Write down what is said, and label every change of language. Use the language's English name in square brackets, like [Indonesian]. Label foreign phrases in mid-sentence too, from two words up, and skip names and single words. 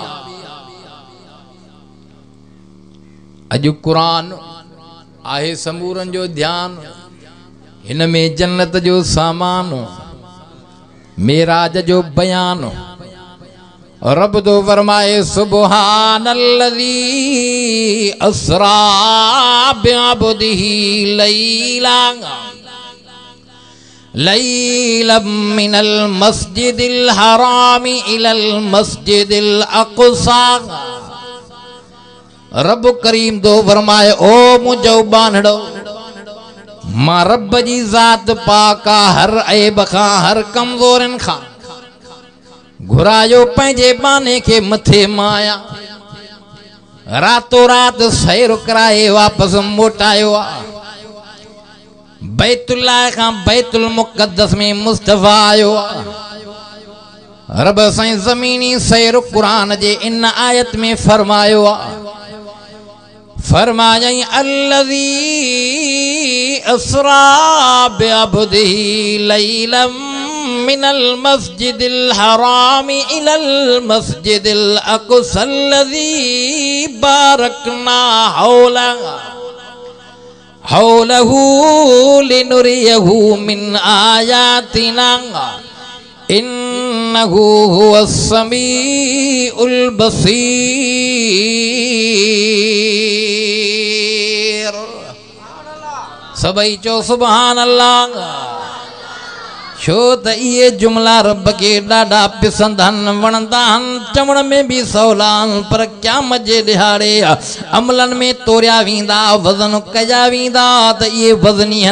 [Sindhi] अॼु क़ुरान आहे समूरनि जो ध्यान हिन में जन्नत जो सामान मेराज जो बयान रब तो फरमाए [Arabic] سبحان الذي أسرى بعبده ليلا من المسجد الحرام إلى المسجد الأقصى [Sindhi] रब करीम तो फरमाए ओ मुंहिंजो बानड़ो मां रब जी ज़ात पाका हर ऐब खां हर कमज़ोरनि खां घुरायो पंहिंजे बाने के मथे माया रातो रात सैर कराए वापस मोटायो आ बैतुल्लाह खां बैतुल मुक़द्दस में मुस्तफ़ा आयो आ रब साईं ज़मीनी सैर कुरान जे इन आयत में फरमायो आ [Arabic] फरमायई الذي أسرى بعبده ليلا من المسجد الحرام إلى المسجد الأقصى الذي باركنا حوله لنريه من آياتنا إنه هو السميع البصير. [Sindhi] सभई चो [Arabic] سبحان الله. [Sindhi] छो त इहे जुमला रब के ॾाढा पिसंद हन, वणंदा हन, चवण में भी सवला हन, पर क़यामत जे ॾिहाड़े अमलन में तोरिया वेंदा, वज़न कया वेंदा त इहे वज़नी हन।